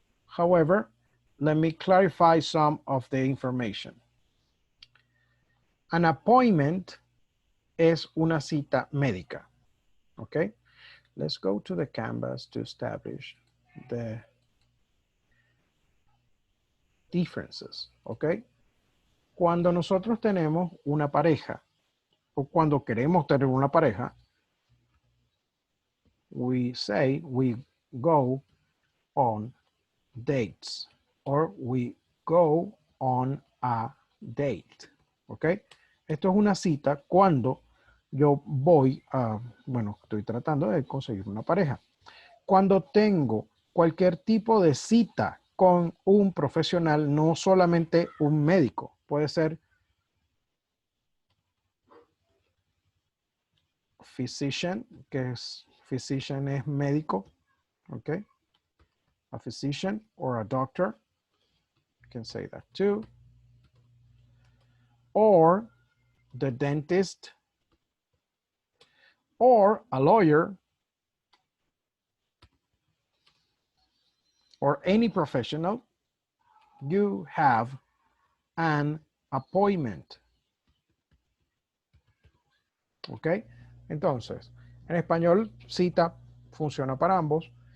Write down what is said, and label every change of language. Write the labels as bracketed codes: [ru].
[en] However, let me clarify some of the information. [es] An appointment es una cita médica. [en] Okay, let's go to the canvas to establish the differences. [es] Okay, cuando nosotros tenemos una pareja o cuando queremos tener una pareja, [en] we say we go on dates or we go on a date. [es] ¿Ok? Esto es una cita cuando yo voy a, bueno, estoy tratando de conseguir una pareja. Cuando tengo cualquier tipo de cita con un profesional, no solamente un médico, puede ser [en] physician, physician [es] es médico, [en] okay? A physician or a doctor, you can say that too. Or the dentist, or a lawyer, or any professional. You have an appointment. ¿Ok? [es] Entonces, en español, cita funciona para ambos.